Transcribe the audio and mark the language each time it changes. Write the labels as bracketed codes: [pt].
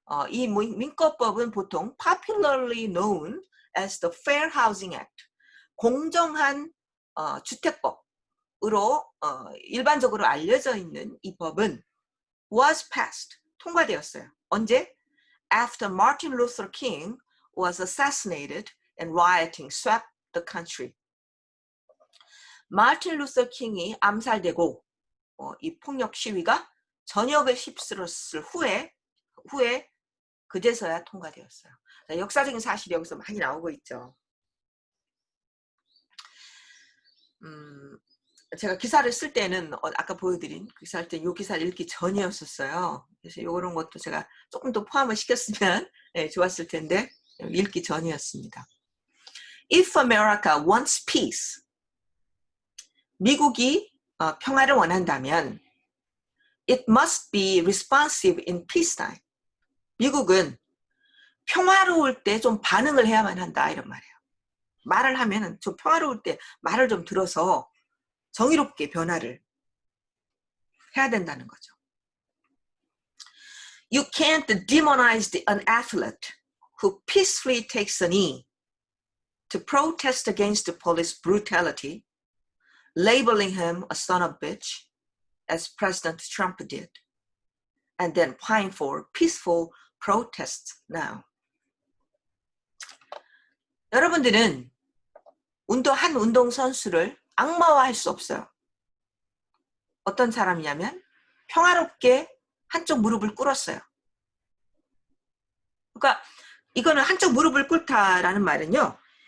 [ko] 이 민권법은 보통 [en] popularly known as the Fair Housing Act, [ko] 공정한 주택법으로 일반적으로 알려져 있는 이 법은 [en] was passed, [ko] 통과되었어요. 언제? [en] After Martin Luther King was assassinated and rioting swept the country. [ko] 마틴 루터 킹이 암살되고 이 폭력 시위가 전역을 휩쓸었을 후에 그제서야 통과되었어요. 역사적인 사실이 여기서 많이 나오고 있죠. 제가 기사를 쓸 때는 아까 보여드린 기사를 때 이 기사를 읽기 전이었었어요. 그래서 이런 것도 제가 조금 더 포함을 시켰으면 좋았을 텐데 읽기 전이었습니다. [en] If America wants peace, [ko] 미국이 평화를 원한다면 [en] it must be responsive in peacetime. [ko] 미국은 평화로울 때 좀 반응을 해야만 한다 이런 말이에요. 말을 하면은 좀 평화로울 때 말을 좀 들어서 정의롭게 변화를 해야 된다는 거죠. [en] You can't demonize an athlete who peacefully takes a knee to protest against the police brutality, labeling him a son of a bitch, as President Trump did, and then pine for peaceful protests now. [ko] 여러분들은 한 운동 선수를 악마화할 수 없어요. 어떤 사람이냐면 평화롭게 한쪽 무릎을 꿇었어요. 그러니까 이거는 한쪽 무릎을 꿇다라는 말은요.